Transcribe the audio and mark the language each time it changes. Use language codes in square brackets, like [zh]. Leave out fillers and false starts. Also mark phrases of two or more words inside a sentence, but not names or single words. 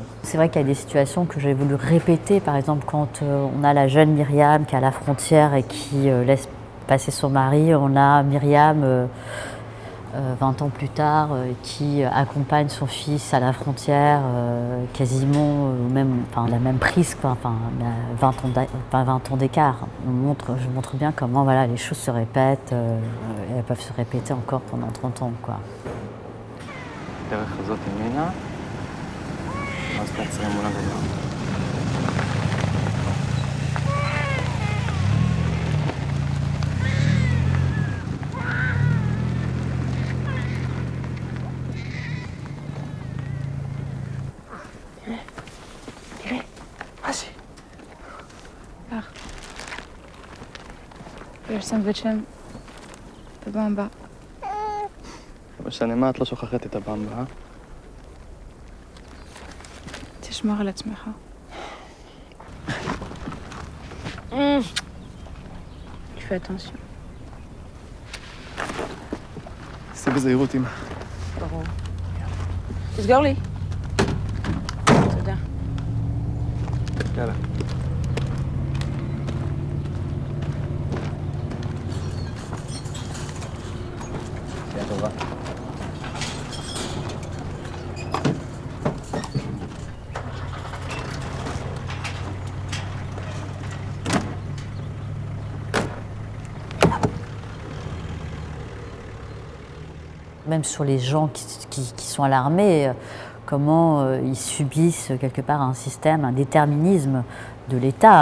[fr] C'est vrai qu'il y a des situations que j'ai voulu répéter, par exemple quand on a la jeune Myriam qui est à la frontière et qui laisse passer son mari, on a Myriam 20 ans plus tard qui accompagne son fils à la frontière quasiment même, enfin, la même prise, quoi, enfin, 20 ans d'écart. Je montre bien comment voilà, les choses se répètent et elles peuvent se répéter encore pendant 30 ans, quoi. [he] דרך הזאת ימינה, ואז תעצרי מול הגדר. תראה, מה זה? פח. יש סנדוויץ' שם בבמבה. לא משנה מה, את לא שוכחת את הבמבה, אה? תשמור על עצמך. [fr] fais attention. [he] עשי בזהירות, אמא. ברור. תסגור לי. תודה. יאללה. שנייה טובה. [fr] Même sur les gens qui sont à l'armée, comment ils subissent quelque part un système, un déterminisme de l'État.